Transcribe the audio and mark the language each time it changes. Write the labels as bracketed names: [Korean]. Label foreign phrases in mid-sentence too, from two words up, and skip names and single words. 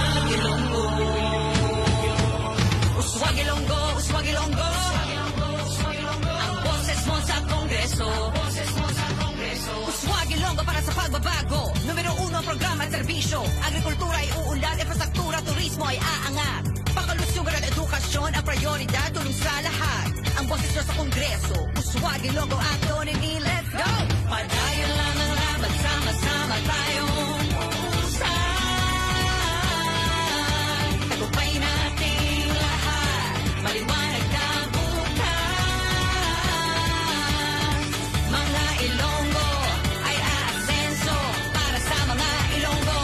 [Filipino] Ilonggo. Uswag Ilonggo, Uswag Ilonggo. Ang boses mo sa Kongreso. Uswag Ilonggo para sa pagbabago. Numero 1 ang programa at serbisyo. Agrikultura ay uunlad, infrastruktura, turismo ay aangat. Pangkalusugan at edukasyon ang prioridad, tulong sa lahat. Ang boses nyo sa Kongreso. Uswag Ilonggo, Ato Nini, [English] let's go! [Filipino] Padayon lang ang laban, sama-sama tayong uusay. Tagumpay nating lahat, maliwanag na bukas. Mga Ilonggo ay aasenso para sa mga Ilonggo.